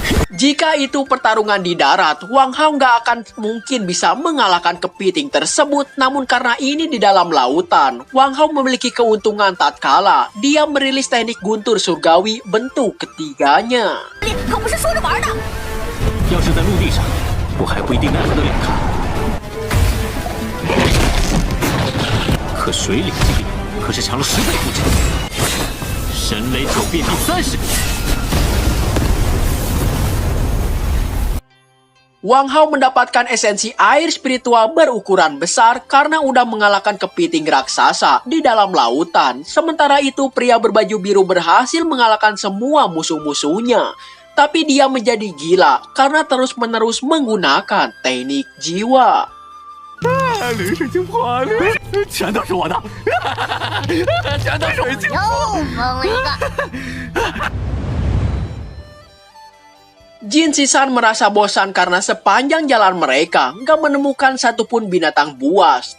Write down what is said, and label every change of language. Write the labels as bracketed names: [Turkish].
[Indonesian] Jika itu pertarungan di darat, Wang Hao nggak akan mungkin bisa mengalahkan kepiting tersebut. Namun karena ini di dalam lautan, Wang Hao memiliki keuntungan tatkala dia merilis teknik guntur surgawi bentuk ketiganya. [Chinese] 可不是说着玩的。要是在陆地上，我还不一定奈何得了他。可水里击力可是强了10倍不止。神雷九变第30个。 [Indonesian] Wang Hao mendapatkan esensi air spiritual berukuran besar karena udah mengalahkan kepiting raksasa di dalam lautan. Sementara itu, pria berbaju biru berhasil mengalahkan semua musuh-musuhnya. Tapi dia menjadi gila karena terus-menerus menggunakan teknik jiwa. [Chinese] 灵水晶破了，全都是我的，全都是水晶。又疯了一个。 [Indonesian] Jin Sisan merasa bosan karena sepanjang jalan mereka nggak menemukan satupun binatang buas.